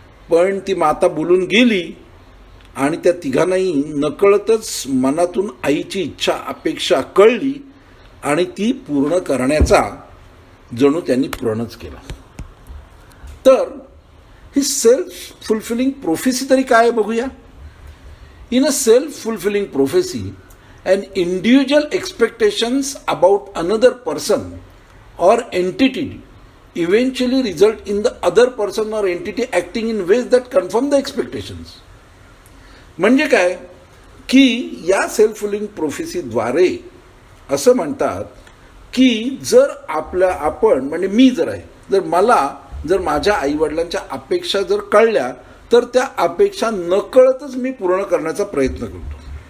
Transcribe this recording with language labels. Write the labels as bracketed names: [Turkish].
[Marathi] पण ती माता बोलून गेली आणि त्या तिघांनाही नकळतच मनातून आईची इच्छा, अपेक्षा कळली आणि ती पूर्ण करण्याचा जणू त्यांनी प्रणच केला. तर ही सेल्फ फुलफिलिंग प्रोफेसी तरी काय बघूया. [English] In a self fulfilling prophecy, an individual expectations about another person or entity eventually result in the other person or entity acting in ways that confirm the expectations. [Marathi] म्हणजे काय की या self fulfilling प्रोफेसीद्वारे असं म्हणतात की जर आपण म्हणजे मी जर आहे, जर माझ्या आईवडिलांच्या अपेक्षा जर कळल्या तर त्या अपेक्षा नकळतच मी पूर्ण करण्याचा प्रयत्न करतो.